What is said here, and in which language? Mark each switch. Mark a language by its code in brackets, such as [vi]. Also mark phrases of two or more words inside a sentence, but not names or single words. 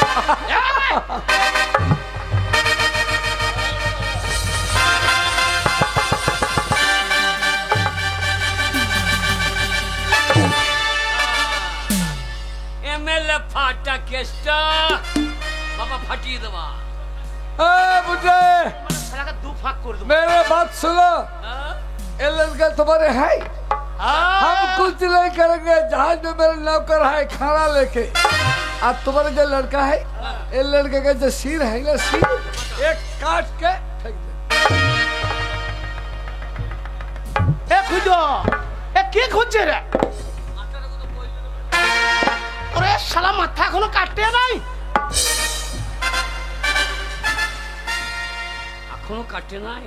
[bn] এমএলএ ফাটা কেসটা বাবা ফাটিয়ে দেবা। [hi] ए बुढ़े [bn] শালাকে দু ফাঁক করে দেবো। [hi] मेरे बात सुनो [bn] হ্যাঁ? [hi] ये लड़का तुम्हारे है हम कुछ नहीं करेंगे जहाज में मेरा नौकर है खाना लेके आज तुम्हारा जो लड़का है ये लड़के का जो सिर है ना सिर एक काट के फेंक दे [bn] এ খুঁজো এ কে খুঁজছে রে? ওরে শালা মাথা এখনো কাটতে নাই। এখনো কাটে নাই।